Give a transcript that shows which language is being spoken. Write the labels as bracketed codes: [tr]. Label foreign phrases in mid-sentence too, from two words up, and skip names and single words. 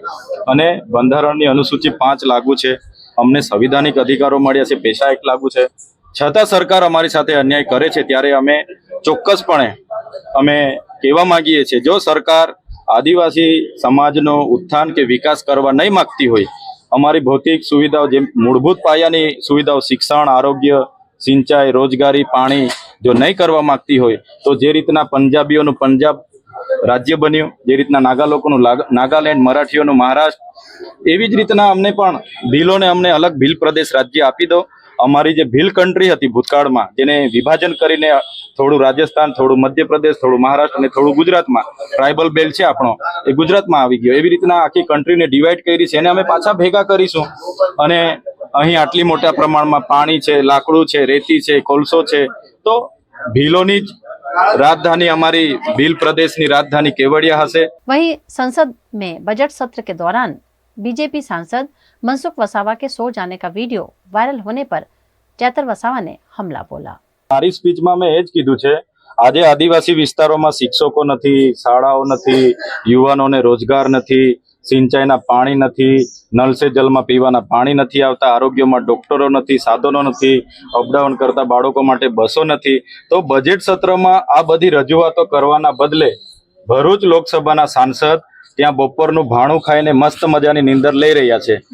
[gu] અને બંધારણની અનુસૂચિ 5 લાગુ છે, અમને સંવિધાનિક અધિકારો મળ્યા છે, પેશા એક લાગુ છે, છતાં સરકાર અમારી સાથે અન્યાય કરે છે। ત્યારે અમે ચોક્કસપણે અમે કહેવા માંગીએ છીએ, જો સરકાર આદિવાસી સમાજનો ઉત્થાન કે વિકાસ કરવા નહીં માગતી હોય, અમારી ભૌતિક સુવિધાઓ જેમ મૂળભૂત પાયાની સુવિધાઓ શિક્ષણ, આરોગ્ય, સિંચાઈ, રોજગારી, પાણી જો નહીં કરવા માગતી હોય તો જે રીતના પંજાબીઓનું પંજાબ રાજ્ય બન્યું, જે રીતના નાગા લોકોનું નાગાલૈંડ, મરાઠીઓનું મહારાષ્ટ્ર, એવી જ રીતના અમને પણ ભીલોને અમને અલગ ભીલ પ્રદેશ રાજ્ય આપી દો। અમારી જે ભીલ કંટ્રી હતી ભૂતકાળમાં જેને વિભાજન કરીને થોડું રાજસ્થાન, થોડું મધ્ય પ્રદેશ, થોડું મહારાષ્ટ્ર અને થોડું ગુજરાતમાં [en] tribal belt [gu] છે આપણો એ ગુજરાતમાં આવી ગયો। એવી રીતના આખી કંટ્રીને ડિવાઇડ કરી છે એને અમે પાછા ભેગા કરીશું અને અહીં આટલી મોટા પ્રમાણમાં પાણી છે, લાકડું છે, રેતી છે, કોલસો છે, તો ભીલોની રાજધાની હમારી ભીલ પ્રદેશ ની રાજધાની કેવડિયા હસે। [hi] वहीं संसद में बजट सत्र के दौरान बीजेपी सांसद मनसुख वसावा के सो जाने का वीडियो वायरल होने पर चेतर वसावा ने हमला बोला। [gu] મારી સ્પીચ મેં મૈં એજ કીધું છે, આજે આદિવાસી વિસ્તારોમાં શિક્ષકો નથી, શાળાઓ નથી, યુવાનોને રોજગાર નથી, સિંચાઈના પાણી નથી, નલ સે જલમાં પીવાના પાણી નથી આવતા, આરોગ્યમાં ડોક્ટરો નથી, સાધનો નથી, અપડાઉન કરતા બાળકો માટે બસો નથી। તો બજેટ સત્રમાં આ બધી રજૂઆતો કરવાના બદલે ભરૂચ લોકસભાના સાંસદ ત્યાં બપોરનું ભાણું ખાઈને મસ્ત મજાની નીંદર લઈ રહ્યા છે।